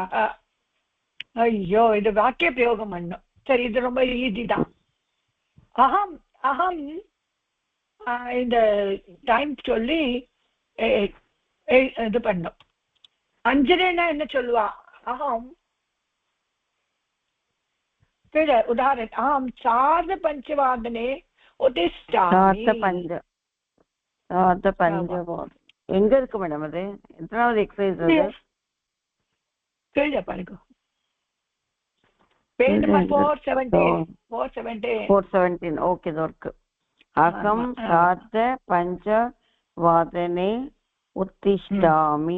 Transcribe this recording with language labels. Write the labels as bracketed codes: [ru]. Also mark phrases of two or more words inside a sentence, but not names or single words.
[ta] ஐயோ, இது வாக்கிய பிரயோகம் பண்ணும். சரி, இது ரொம்ப ஈஸி தான். அகம் அகம் இந்த டைம் சொல்லி இது பண்ணும். அஞ்சனேன்னா என்ன சொல்லுவா? [sa] அகம் उदाहरण अहं सार्धपञ्चवादने उत्तिष्ठामि. [ta] சார்தபஞ்சவாதம் எங்க இருக்கு மேடம்? அது எத்தனாவது எக்ஸசைஸ் அது? கீழே பாருங்க. பேஜ் நம்பர் 417. ஓகே இருக்கு. [sa] अहं सार्ध पञ्चवादने उत्तिष्ठामि.